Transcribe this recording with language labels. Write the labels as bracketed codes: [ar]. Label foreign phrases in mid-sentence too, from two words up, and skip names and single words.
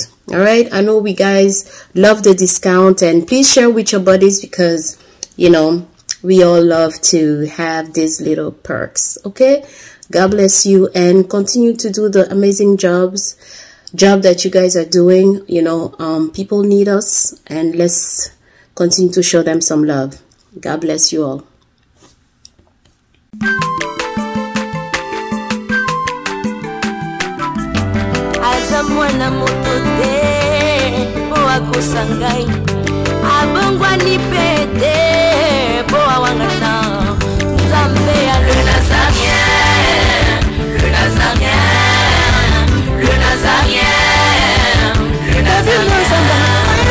[en] All right, I know we guys love the discount, and please share with your buddies, because you know we all love to have these little perks. Okay, God bless you, and continue to do the amazing job that you guys are doing. You know, people need us, and let's continue to show them some love. God bless you all. [ln] Mwana moto te po akosangai abongwa ni pete po awangata Nzambe ya le Nazarien, le Nazarien, le Nazarien, le Nazarien.